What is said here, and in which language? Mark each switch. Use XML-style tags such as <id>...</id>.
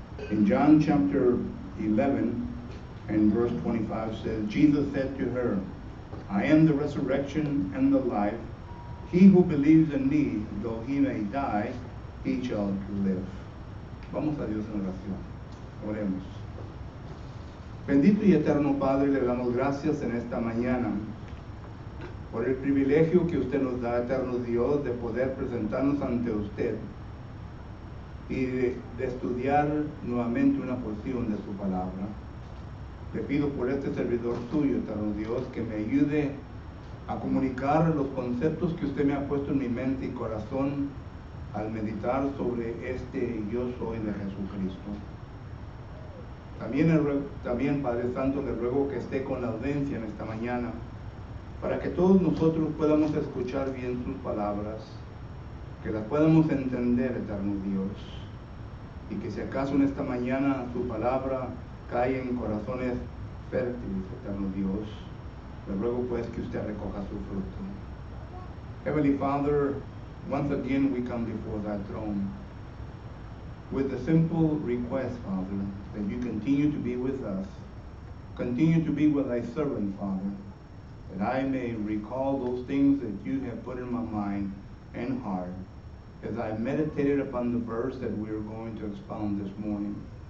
<en>In John chapter 11 and verse 25 says, Jesus said to her, I am the resurrection and the life. He who believes in me, though he may die, he shall live.</en> <es>Vamos a Dios en oración. Oremos. Bendito y eterno Padre, le damos gracias en esta mañana por el privilegio que usted nos da, eterno Dios, de poder presentarnos ante usted y de estudiar nuevamente una porción de su palabra. Le pido por este servidor suyo, eterno Dios, que me ayude a comunicar los conceptos que usted me ha puesto en mi mente y corazón al meditar sobre este yo soy de Jesucristo. También, Padre Santo, le ruego que esté con la audiencia en esta mañana, para que todos nosotros podamos escuchar bien sus palabras, que las podamos entender, eterno Dios, y que si acaso en esta mañana su palabra cae en corazones fértiles, eterno Dios, le ruego pues que usted recoja su fruto.</es> <en>Heavenly Father, once again we come before thy throne with the simple request, Father, that you continue to be with us, continue to be with thy servant, Father, that I may recall those things that you have put in my mind and heart as I meditated upon the verse that we are going to expound this morning.</en>